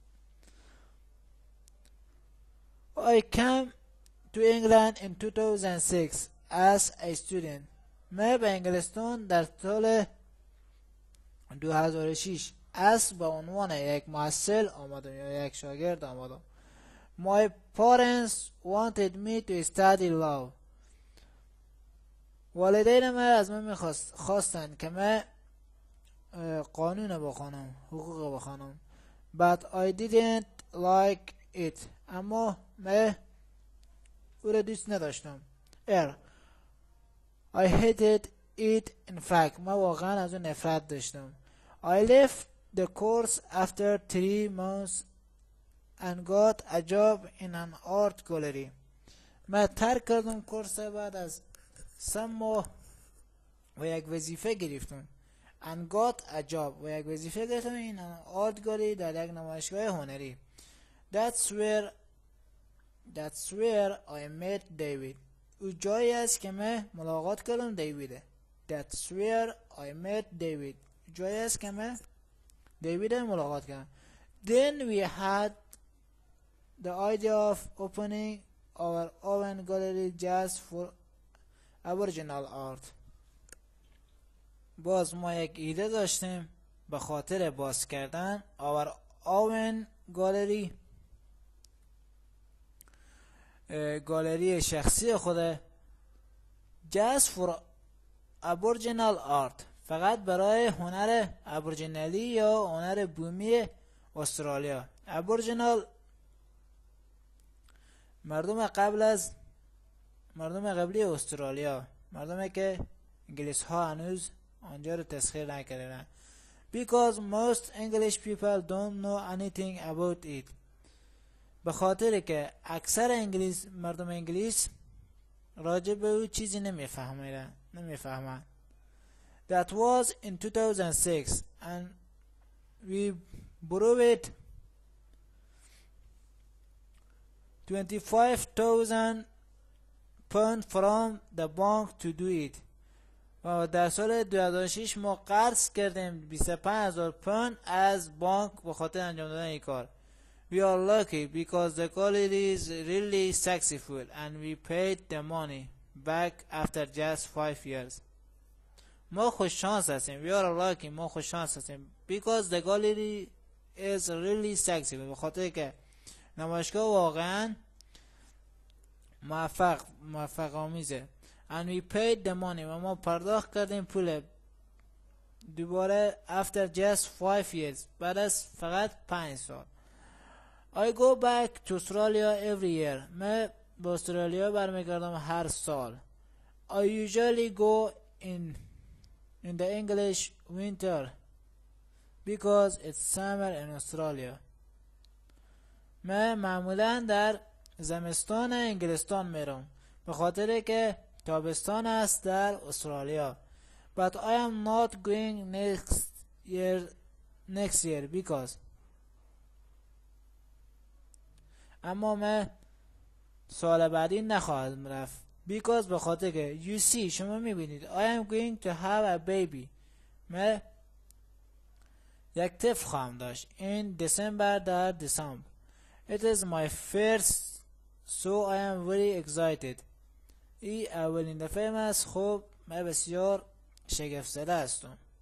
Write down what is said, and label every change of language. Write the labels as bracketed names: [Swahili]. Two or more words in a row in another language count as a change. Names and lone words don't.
[English] I came to England in 2006 as a student. [Persian] من به انگلستان در سال 2006 به عنوان یک محصل آمدم یا یک شاگرد آمدم. [English] My parents wanted me to study law. [Persian] والدین من از من خواستند که من قانون بخوانم، حقوق بخوانم. [English] But I didn't like it. [Persian] اما من او را دوست نداشتم. [English] I hated it in fact. [Persian] من واقعا از اون نفرت داشتم. [English] I left the course after 3 months and got a job in an art gallery. [Persian] من ترک کردم کورس بعد از 3 ماه و یک وظیفه گرفتم. [English] And got a job [Persian] و یک وظیفه گرفتم [English] in an art gallery [Persian] در یک نمایشگاه هنری. [English] That's where I met David. [Persian] او جایی است که من ملاقات کردم دیویده. [English] That's where I met David. [Persian] جایی است که من دیوید ملاقات کردم. [English] Then we had the idea of opening our own gallery just for Aboriginal art. [Persian] باز ما یک ایده داشتیم به خاطر باز کردن [English] our own gallery، [Persian] گالری شخصی خوده. [English] just for Aboriginal art، [Persian] فقط برای هنر ابوریجینالی یا هنر بومی استرالیا. ابوریجینال مردم قبلی استرالیا، مردمی که انگلیس ها هنوز آنجا رو تسخیر نکردن. [English] Because most English people don't know anything about it. [Persian] به خاطر که اکثر مردم انگلیس راجع به او چیزی نمیفهمند. [English] That was in 2006 and we borrowed 25,000 pounds from the bank to do it. [Persian] و در سال 2006 ما قرض کردیم 25,000 پوند از بانک به خاطر انجام دادن این کار. [English] We are lucky because the quality is really successful and we paid the money back after just 5 years. [Persian] ما خوش شانس هستیم. [English] We are lucky. [Persian] ما خوش شانس هستیم. [English] Because the quality is really successful. [Persian] به خاطر که نمایشگاه واقعا موفق آمیزه. [English] And we paid the money. [Persian] و ما پرداخت کردیم پول دوباره [English] after just 5 years. [Persian] بعد از فقط 5 سال. [English] I go back to Australia every year. [Persian] من به استرالیا برمیگردم هر سال. [English] I usually go in the English winter because it's summer in Australia. [Persian] من معمولا در زمستان انگلستان میرم به خاطر که تابستان است در استرالیا. [English] But I am not going next year because [Persian] اما من سال بعدی نخواهم رفت. [English] Because [Persian] به خاطر که [English] you see [Persian] شما میبینید [English] I am going to have a baby. [Persian] من یک طفل خواهم داشت [English] in December [Persian] در دسامبر. [English] It is my first so I am very excited. [Persian] ای اولین دفعه من است. خب من بسیار شگفت زده هستم.